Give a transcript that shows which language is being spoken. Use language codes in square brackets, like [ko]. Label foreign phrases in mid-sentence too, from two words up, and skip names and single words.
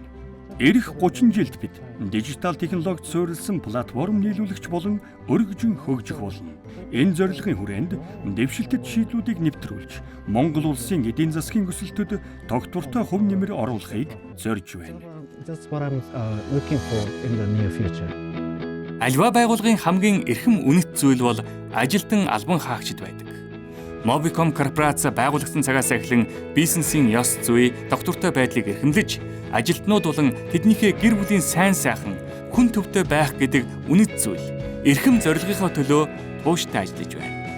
[mn] Ирэх 30 жилд бид дижитал технологид суурилсан платформ нийлүүлэгч болон өргөжин хөгжих болно. Энэ зорилгын хүрээнд дэвшилтэд шийдлүүдийг нэвтрүүлж, Монгол улсын эдийн засгийн өсөлтөд тогтвортой хөв нэмэр оруулахыг зорж байна. [en] That's what I'm looking for in the near future. [mn] Альва байгууллагын хамгийн эрхэм үнэт зүйл бол ажилтан албан хаагчид байдаг. Mobicom корпорац байгуулагдсан цагаас эхлэн бизнесийн ёс зүй, доктортой байдлыг эрхэмлэж, ажилтнууд болон тэднийхээ гэр бүлийн сайн сайхан хүн төвтэй байх гэдэг үнэт зүйл эрхэм зорилгынхаа төлөө тууштай ажиллаж байна.